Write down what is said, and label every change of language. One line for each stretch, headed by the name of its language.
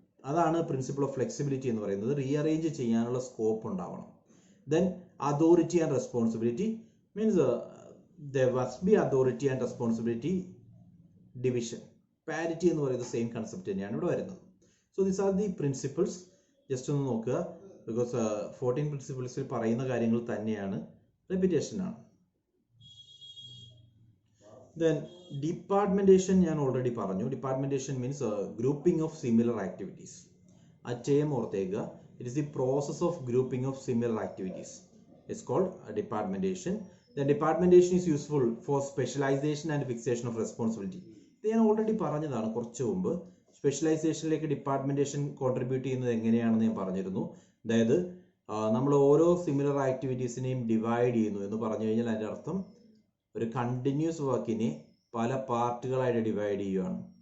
Malayalam: അതാണ് principle of flexibility എന്ന് പറയുന്നത്. റീഅറേഞ്ച് ചെയ്യാനുള്ള സ്കോപ്പ് ഉണ്ടാവണം. Then authority and responsibility means
English: there must be authority and responsibility division.
Malayalam: Parity എന്ന് പറയുന്നത് സെയിം കൺസെപ്റ്റ് തന്നെയാണ് ഇവിടെ വരുന്നത്.
English: So these are the principles.
Malayalam: Just ഒന്ന് നോക്കുക, ബിക്കോസ് 14 പ്രിൻസിപ്പിൾസിൽ പറയുന്ന കാര്യങ്ങൾ തന്നെയാണ്, റെപ്പിറ്റേഷൻ ആണ്.
English: then departmentation
Malayalam: ഞാൻ ഓൾറെഡി പറഞ്ഞു.
English: Departmentation means grouping of similar activities.
Malayalam: അച്ചയം ഓർത്തേക്കുക,
English: It is the process of grouping of similar activities. It's called departmentation. The departmentation is useful for specialization and fixation of responsibility.
Malayalam: ഇത് ഞാൻ ഓൾറെഡി പറഞ്ഞതാണ് കുറച്ച് മുമ്പ്. സ്പെഷ്യലൈസേഷനിലേക്ക് ഡിപ്പാർട്ട്മെന്റേഷൻ കോൺട്രിബ്യൂട്ട് ചെയ്യുന്നത് എങ്ങനെയാണെന്ന് ഞാൻ പറഞ്ഞിരുന്നു. അതായത് നമ്മൾ ഓരോ സിമിലർ ആക്ടിവിറ്റീസിനെയും ഡിവൈഡ് ചെയ്യുന്നു എന്ന് പറഞ്ഞു കഴിഞ്ഞാൽ അതിൻ്റെ അർത്ഥം ഒരു കണ്ടിന്യൂസ് വർക്കിനെ പല പാർട്ടുകളായിട്ട് ഡിവൈഡ് ചെയ്യുകയാണ്.